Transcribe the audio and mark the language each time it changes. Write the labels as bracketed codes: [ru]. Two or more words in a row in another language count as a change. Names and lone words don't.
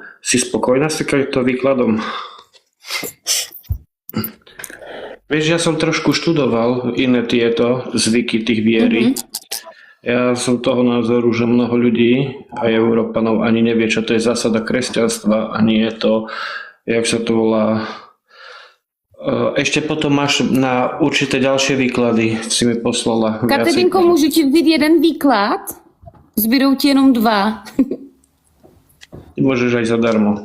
[sk] Si spokojná s takýmto výkladom? Vieš, ja som trošku študoval iné tieto zvyky tých viery. Ja som toho názoru, že mnoho ľudí, aj Európanov, ani nevie, čo to je zásada kresťanstva, ani je to, jak sa to volá, Ešte potom máš na určité ďalšie výklady, si mi poslala. [cs] Kateřinko, můžu ti vzít jeden výklad? Zbydou ti jenom 2. [sk] Môžeš aj zadarmo.